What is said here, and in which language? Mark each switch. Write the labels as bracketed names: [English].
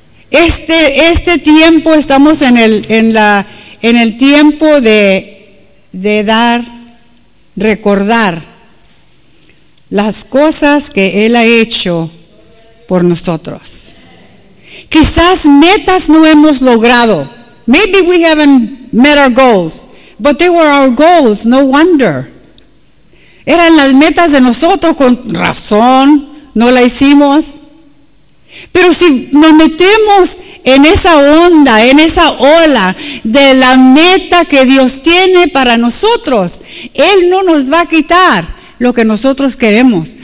[Spanish] Este tiempo estamos en el tiempo de dar, recordar las cosas que Él ha hecho por nosotros. Quizás metas no hemos logrado. [English] Maybe we haven't met our goals, but they were our goals, no wonder. [Spanish] Eran las metas de nosotros, con razón no la hicimos. Pero si nos metemos en esa onda, en esa ola de la meta que Dios tiene para nosotros, Él no nos va a quitar lo que nosotros queremos.